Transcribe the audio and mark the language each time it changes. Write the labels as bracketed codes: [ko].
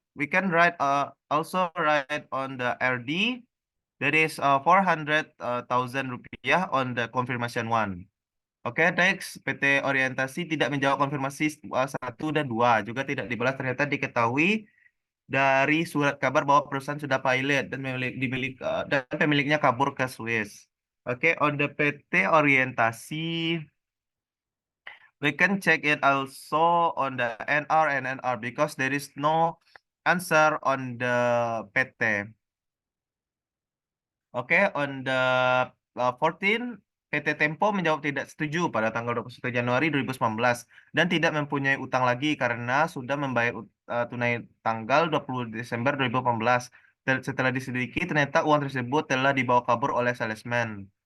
[en] We can also write on the RD. That is 400,000 rupiah on the confirmation one. [id] Oke, next PT Orientasi tidak menjawab konfirmasi 1 dan 2, juga tidak dibalas ternyata diketahui dari surat kabar bahwa perusahaan sudah pilot dan dan pemiliknya kabur ke Swiss. [en] Oke, on the PT Orientasi we can check it also on the NR and NR because there is no answer on the PT. [id] Oke, [en] on the 14, [id] PT Tempo menjawab tidak setuju pada tanggal 21 Januari 2019 dan tidak mempunyai utang lagi karena sudah membayar tunai tanggal 20 Desember 2018. Setelah diselidiki, ternyata uang tersebut telah dibawa kabur oleh salesman.